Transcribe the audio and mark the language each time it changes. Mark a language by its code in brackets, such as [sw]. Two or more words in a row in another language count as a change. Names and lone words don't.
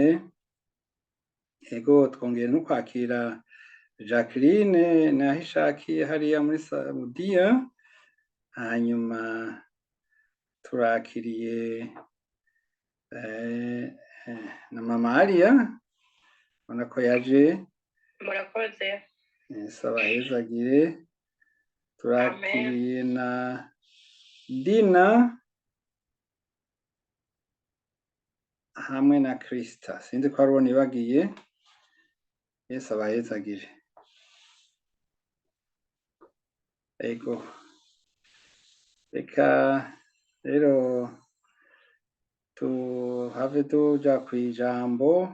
[rn] Ego twongeye no kwakira Jacqueline naho ishakiye hariya muri Saudiya, hanyuma turakiriye na mama Aliya ubona ko yaje. Murakoze. Yesu abahezagire. Turakiriye na Dina hamwe na Krista, sinzi ko arubona ibagiye. Yesu abahezagire. Ego reka rero tuhave tuja kwijambo.